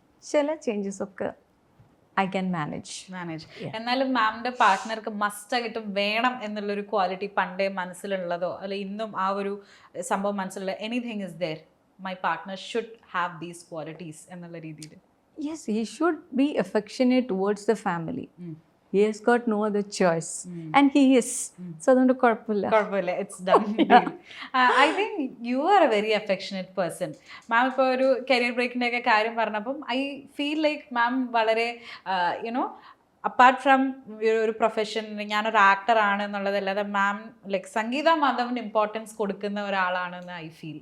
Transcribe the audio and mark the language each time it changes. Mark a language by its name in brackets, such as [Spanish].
[Malayalam] ചില ചേഞ്ചസ് ഒക്കെ [English] I can manage. [Malayalam] എന്നാലും മാമിന്റെ പാർട്ട്ണർക്ക് മസ്റ്റ് ആയിട്ടും വേണം എന്നുള്ളൊരു ക്വാളിറ്റി പണ്ടേ മനസ്സിലുള്ളതോ അല്ലെ ഇന്നും ആ ഒരു സംഭവം മനസ്സിലുള്ള [English] anything is there, my partner should have these qualities [Malayalam] എന്നുള്ള രീതിയിൽ? [English] Yes, he should be affectionate towards the family. He has got no other choice. And he is. [Malayalam] So അതുകൊണ്ട് കുഴപ്പമില്ല. [English] It's done. I think you are a very affectionate person. [Malayalam] മാം ഇപ്പോൾ ഒരു career ബ്രേക്കിൻ്റെ ഒക്കെ കാര്യം പറഞ്ഞപ്പം ഐ ഫീൽ ലൈക്ക് മാം വളരെ apart from ഒരു പ്രൊഫഷൻ, ഞാനൊരു ആക്ടറാണ് എന്നുള്ളതല്ലാതെ മാം ലൈക്ക് സംഗീത മാധവന് ഇമ്പോർട്ടൻസ് കൊടുക്കുന്ന ഒരാളാണെന്ന് ഐ ഫീൽ.